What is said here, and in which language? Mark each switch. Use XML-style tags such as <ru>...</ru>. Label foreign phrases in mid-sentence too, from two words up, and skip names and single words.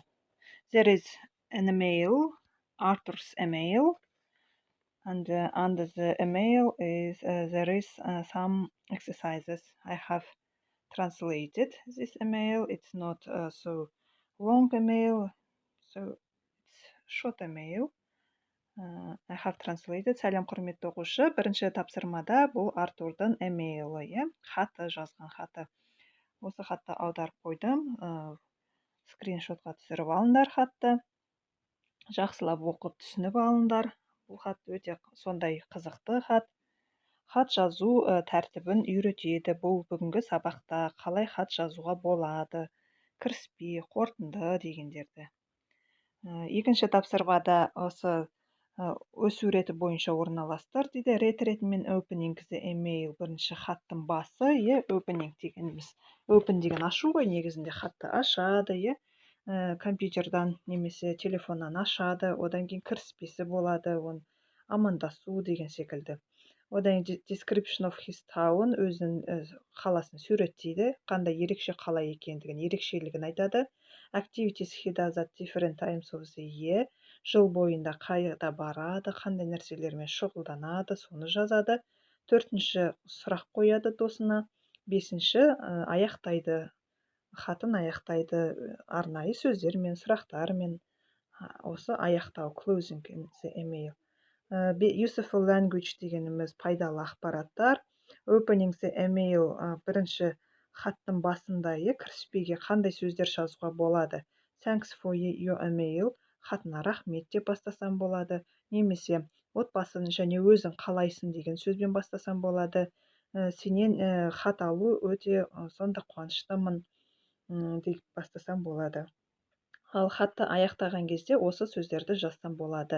<en>There is an email, Arthur's email, and under the email there is some exercises. I have translated this email. It's not so long email, so it's short email. I have translated.</en> <kk>Сәлем құрметті оқушы. Бірінші тапсырмада бұл Артурдың емейлі, хаты, жазған хаты. Осы хатты аударып қойдым. Скриншотқа түсіріп алыңдар хатты. Жақсылап оқып түсініп алыңдар. Бұл хат өте сондай қызықты хат. Хат жазу тәртібін үйретеді. Бұл бүгінгі сабақта қалай хат жазуға болады, кіріспе, қорытынды дегендерді. Екінші тапсырмада осы өз суреті бойынша орналастыр дейді.</kk> <en>Read ретімен opening the email,</en> <kk>бірінші хаттың басы, opening дегеніміз. Open деген ашу ғой, негізінде хатты ашады, компьютердан немесе телефоннан ашады, одан кейін кіріспесі болады, оны амандасу деген секілді.</kk> <en>Одан description of his town,</en> <kk>өзінің қаласын суреттейді, қандай ерекше қала екендігін, ерекшелігін айтады.</kk> <en>Activities he does at different times of the year,</en> <kk>жыл бойында қайда барады, қандай нәрселермен шұғылданады, соны жазады. Төртінші сұрақ қояды досына. Бесінші аяқтайды, хатын аяқтайды арнайы сөздермен, сұрақтармен. Осы аяқтау,</kk> <en>closing the email. Useful language</en> <kk>дегеніміз пайдалы ақпараттар.</kk> <en>Opening the email,</en> <kk>бірінші хаттың басында кіріспеге қандай сөздер жазуға болады.</kk> <en>Thanks for your email,</en> <kk>хатына рахмет деп бастасам болады. Немесе отбасын және өзің қалайсың деген сөзбен бастасам болады. Сенен хат алу өте сонда қуаныштымын деп бастасам болады. Ал хатты аяқтаған кезде осы сөздерді жазсам болады.</kk>